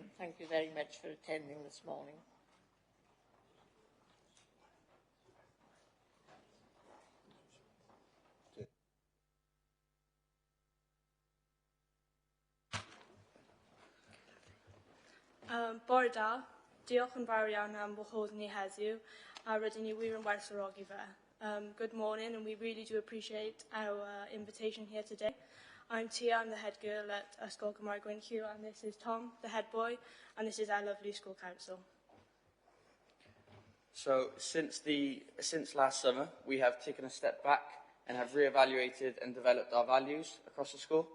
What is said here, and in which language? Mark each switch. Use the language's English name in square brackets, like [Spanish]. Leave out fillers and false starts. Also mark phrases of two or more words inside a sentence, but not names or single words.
[English] Thank you very much for attending this morning. [Welsh] Bore da, diolch yn fawr iawn am wahodd ni heddiw, a rydyn ni wir yn werthfawrogi fe. [English] Good morning, and we really do appreciate our invitation here today. I'm Tia, I'm the head girl at Ysgol Gymraeg Gwynthlu, and this is Tom, the head boy, and this is our lovely school council. So, since last summer, we have taken a step back and have re-evaluated and developed our values across the school.